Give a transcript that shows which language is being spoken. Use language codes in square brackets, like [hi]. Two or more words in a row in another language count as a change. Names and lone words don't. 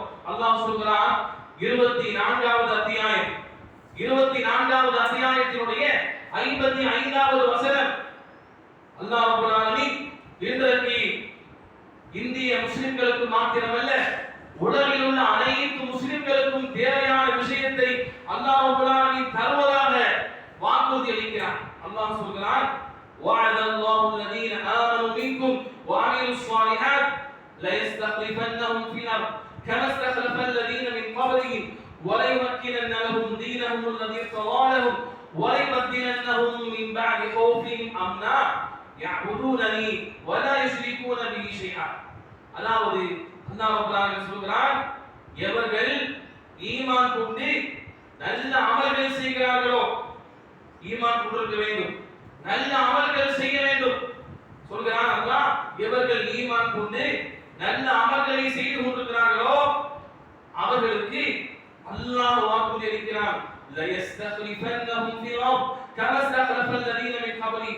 [ta] அல்லாஹ் சொல்கிறான் 24வது அத்தியாயம், 24வது அத்தியாயத்தினுடைய 55வது வசனம். [ar] الله رب العالمين [ta] இன்றைக்கு இந்திய முஸ்லிம்களுக்கு மாத்திரமல்ல, உலகில் உள்ள அனைத்து முஸ்லிம்களுக்கும் தேவையான விஷயத்தை [ar] الله رب العالمين [ta] தருவதாக வாக்குறுதி அளிக்கிறான். அல்லாஹ் சொல்கிறான், [ar] وَعَدَ اللَّهُ الَّذِينَ آمَنُوا مِنكُمْ وَعَمِلُوا الصَّالِحَاتِ لَيَسْتَخْلِفَنَّهُمْ فِي الْأَرْضِ كَمَا اسْتَخْلَفَ الَّذِينَ مِنْ قَبْلِهِمْ وَلَيُمَكِّنَنَّ لَهُمْ دِينَهُمُ الَّذِي ارْتَضَىٰ لَهُمْ وَلَيُبَدِّلَنَّهُم مِّن بَعْدِ خَوْفِهِمْ أَمْنًا يَعْبُدُونَنِي وَلَا يُشْرِكُونَ بِي شَيْئًا. [ta] அதாவது [ar] الله رب العالمين [ta] சொல்கிறான், எவர்கள் ஈமான் கொண்டு நல்ல அமல்கள் செய்கிறார்களோ, ஈமான் கொண்டிருக்க வேண்டும், நல்ல அமல்கள் செய்ய வேண்டும் சொல்கிறான் அல்லாஹ். எவர்கள் ஈமான் கொண்டு நல்ல அமல்களை செய்து கொண்டிருக்கிறார்களோ அவர்களுக்கு அல்லாஹ் வாக்குறுதி அளிக்கிறான், [ar] ليستخلفنهم في الأرض كما استخلف الذين من قبلهم.